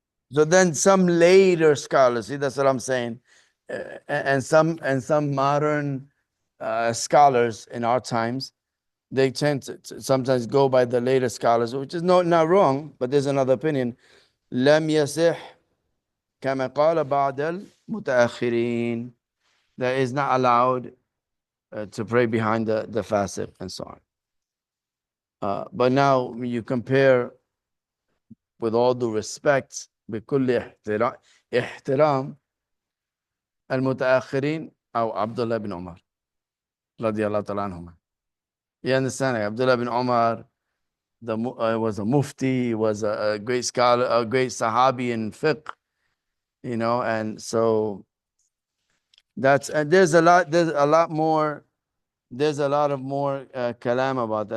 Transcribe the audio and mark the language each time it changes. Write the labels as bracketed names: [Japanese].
[English] So then some later scholars, see, that's what I'm saying, and some modern scholars in our times, they tend to sometimes go by the later scholars, which is not wrong, but there's another opinion. [Arabic] لم يصح كما قال بعض المتأخرين, [English] that is not allowed to pray behind the fasiq and so on. But now when you compare, with all due respect, [Arabic] بكل احترام المتأخرين أو عبد الله بن عمر رضي الله تعالى عنهما. [English] You understand? Abdullah bin Umar, was a mufti, was a great scholar, a great sahabi in fiqh, and so and there's a lot more, there's a lot of more kalam about that.